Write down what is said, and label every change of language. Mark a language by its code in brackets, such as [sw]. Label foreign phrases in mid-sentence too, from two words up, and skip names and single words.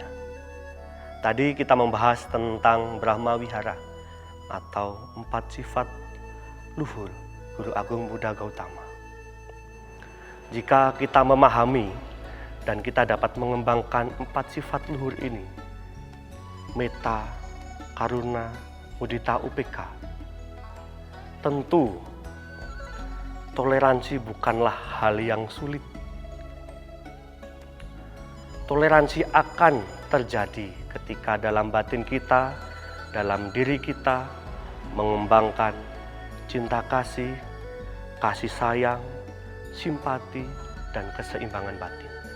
[id] Tadi kita membahas tentang Brahma Wihara atau 4 sifat luhur Guru Agung Buddha Gautama. Jika kita memahami dan kita dapat mengembangkan 4 sifat luhur ini, [pi] metta, karuna, mudita, upeka, [id] tentu toleransi bukanlah hal yang sulit. Toleransi akan terjadi ketika dalam batin kita, dalam diri kita mengembangkan cinta kasih, kasih sayang, simpati, dan keseimbangan batin.